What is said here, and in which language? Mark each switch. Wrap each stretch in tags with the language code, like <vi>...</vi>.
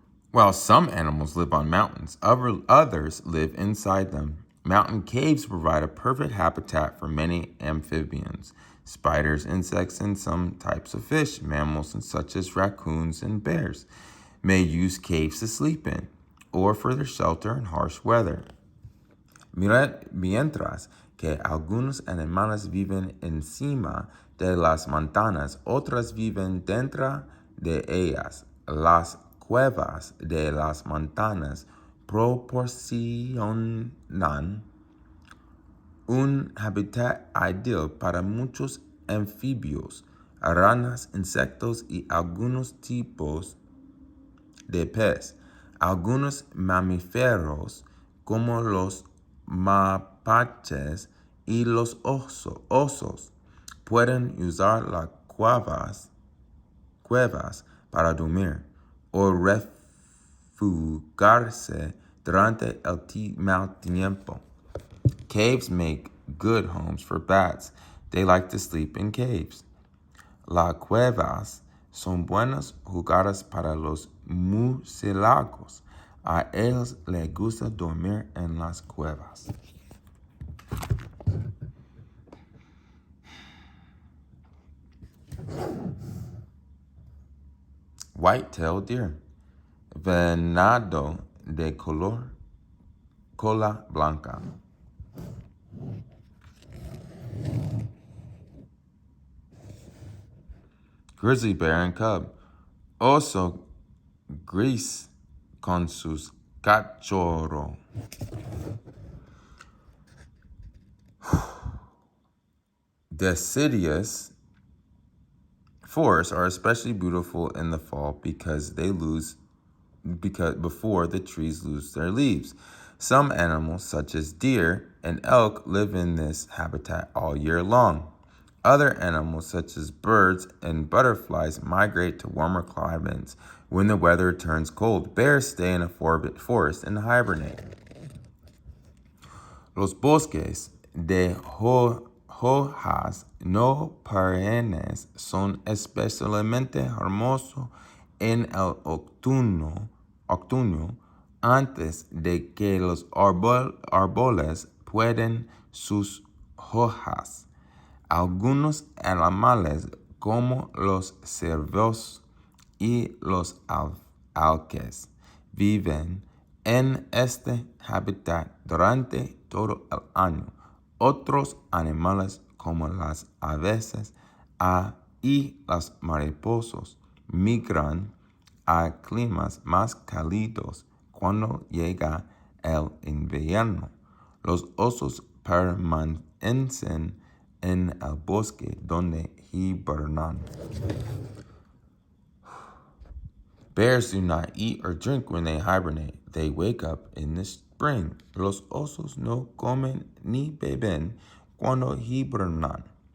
<en>While some animals live on mountains, others live inside them. Mountain caves provide a perfect habitat for many amphibians, spiders, insects, and some types of fish. Mammals such as raccoons and bears may use caves to sleep in or for their shelter in harsh weather.</en> <es>Mientras que algunos animales viven encima de las montañas, otras viven dentro de ellas. Las cuevas de las montañas proporcionan un hábitat ideal para muchos anfibios, ranas, insectos y algunos tipos de pez. Algunos mamíferos, como los mapaches y los osos, pueden usar las cuevas para dormir o refugiarse durante el mal tiempo.</es> <en>Caves make good homes for bats. They like to sleep in caves.</en> <es>Las cuevas son buenos lugares para los murciélagos. A ellos les gusta dormir en las cuevas.</es> <en>White-tailed deer.</en> <es>Venado de cola blanca.</es> <en>Grizzly bear and cub.</en> <es>Oso gris con sus cachorro.</es> <en>Deciduous forests are especially beautiful in the fall because before the trees lose their leaves. Some animals, such as deer and elk, live in this habitat all year long. Other animals, such as birds and butterflies, migrate to warmer climates when the weather turns cold. Bears stay in a forest and hibernate.</en> <es>Los bosques de hojas no perennes son especialmente hermosos en el otoño antes de que los árboles puedan sus hojas. Algunos animales como los ciervos y los alces viven en este hábitat durante todo el año. Otros animales como las aves y las mariposas migran a climas más cálidos cuando llega el invierno. Los osos permanecen en el bosque donde hibernan.</es> <en>Bears do not eat or drink when they hibernate. They wake up in the spring.</en> <es>Los osos no comen ni beben cuando hibernan.</es>